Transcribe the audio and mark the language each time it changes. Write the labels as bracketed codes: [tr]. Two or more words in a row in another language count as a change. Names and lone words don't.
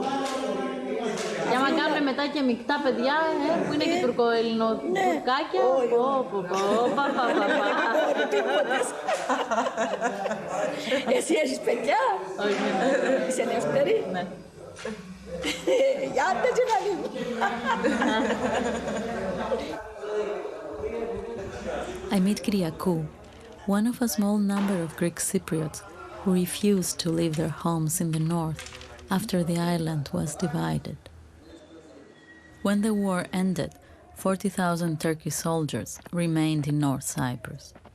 [el] Και άμα κάνουν μετά και μεικτά παιδιά, που είναι και τουρκο-ελληνοτουρκάκια. Εσύ έχεις παιδιά? Είσαι ελεύθερη? Ναι. Γιάντε και να λίγο. [en] I meet Kyriakou, one of a small number of Greek Cypriots who refused to leave their homes in the north after the island was divided. When the war ended, 40,000 Turkish soldiers remained in North Cyprus.